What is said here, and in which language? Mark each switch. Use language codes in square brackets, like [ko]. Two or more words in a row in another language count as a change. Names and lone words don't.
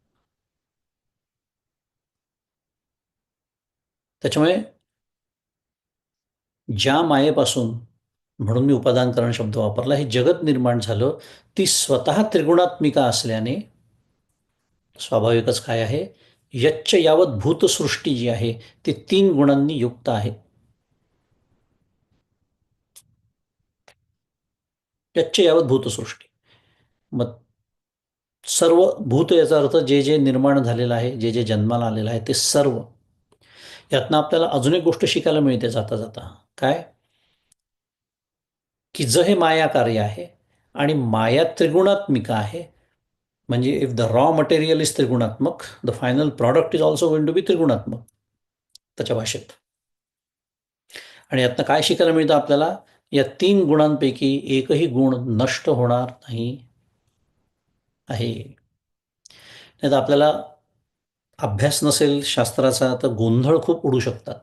[mr] त्याच्यामुळे ज्या मायेपासून, म्हणून मी उपादान कारण शब्द वापरला, हे जगत निर्माण झालं, ती स्वतः त्रिगुणात्मिका असल्याने स्वाभाविकच काय आहे, [sa] यच्च यावत भूतसृष्टी [mr] जी आहे ती 3 गुणांनी युक्त आहे. [sa] यच्च यावत भूतसृष्टी. [mr] मग सर्व भूत याचा अर्थ जे जे निर्माण झालेलं आहे, जे जे जन्माला आलेलं आहे ते सर्व. यातनं आपल्याला अजून एक गोष्ट शिकायला मिळते जाता जाता. काय? की ज हे माया कार्य आहे आणि माया त्रिगुणात्मिका आहे. [en] म्हणजे If the raw material is त्रिगुणात्मक, the final product is also going to be त्रिगुणात्मक [mr] त्याच्या भाषेत. आणि यातनं काय शिकायला मिळतं आपल्याला? या 3 गुणांपैकी एकही गुण नष्ट होणार नाही आहे. नाहीतर आपल्याला अभ्यास नसेल शास्त्राचा तर गोंधळ खूप उडू शकतात.